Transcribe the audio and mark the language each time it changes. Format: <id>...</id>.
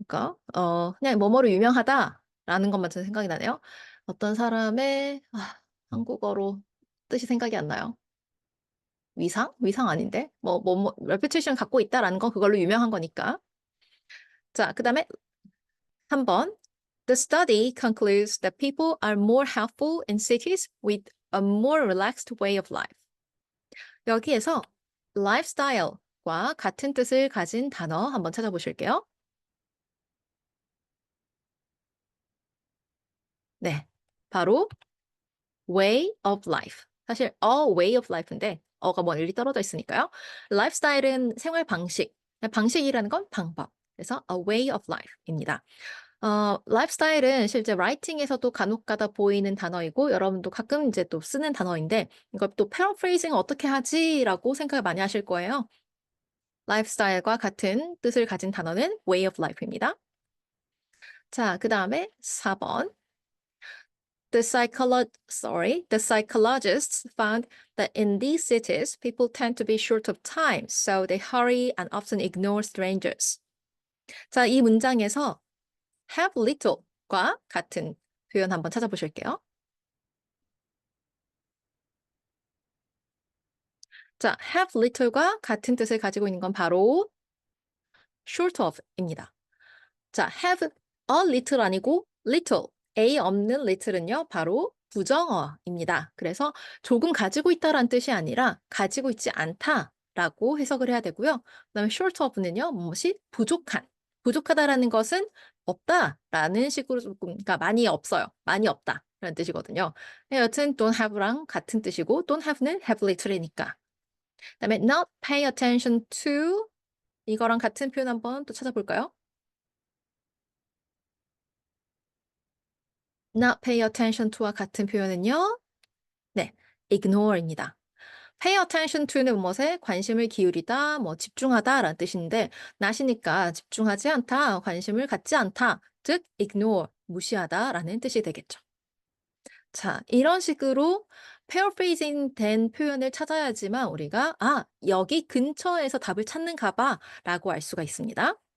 <ko>그러니까, 그냥 뭐뭐로 유명하다라는 것만 저 생각이 나네요. 어떤 사람의, 한국어로 뜻이 생각이 안 나요. 위상? 위상 아닌데? reputation 갖고 있다라는 건 그걸로 유명한 거니까. 자, 그 다음에 3번.</ko> <en>The study concludes that people are more helpful in cities with a more relaxed way of life.</en> <ko>여기에서 lifestyle과 같은 뜻을 가진 단어 한번 찾아보실게요. 네, 바로 way of life. 사실 a way of life인데 어가 멀리 떨어져 있으니까요. lifestyle은 생활 방식, 방식이라는 건 방법. 그래서 a way of life입니다. lifestyle은 실제 라이팅에서도 간혹가다 보이는 단어이고 여러분도 가끔 이제 또 쓰는 단어인데 이걸 또 paraphrasing 어떻게 하지라고 생각을 많이 하실 거예요. lifestyle과 같은 뜻을 가진 단어는 way of life입니다. 자, 그 다음에 4번.</ko> <en>The psychologists found that in these cities, people tend to be short of time, so they hurry and often ignore strangers.</en> <ko>자, 이 문장에서 have little과 같은 표현 한번 찾아보실게요. 자, have little과 같은 뜻을 가지고 있는 건 바로 short of입니다. 자, have a little 아니고 little, a 없는 little은요, 바로 부정어입니다. 그래서 조금 가지고 있다라는 뜻이 아니라 가지고 있지 않다라고 해석을 해야 되고요. 그다음에 short of는요, 무엇이 부족한, 부족하다라는 것은 없다라는 식으로 조금, 그러니까 많이 없어요, 많이 없다라는 뜻이거든요. 여튼 don't have랑 같은 뜻이고 don't have는 have little이니까. 그다음에 not pay attention to 이거랑 같은 표현 한번 또 찾아볼까요? not pay attention to와 같은 표현은요. 네, ignore입니다. pay attention to는 무엇에 관심을 기울이다, 뭐 집중하다라는 뜻인데 not이니까 집중하지 않다, 관심을 갖지 않다, 즉 ignore, 무시하다라는 뜻이 되겠죠. 자, 이런 식으로 paraphrasing 된 표현을 찾아야지만 우리가 여기 근처에서 답을 찾는가 봐라고 알 수가 있습니다.</ko>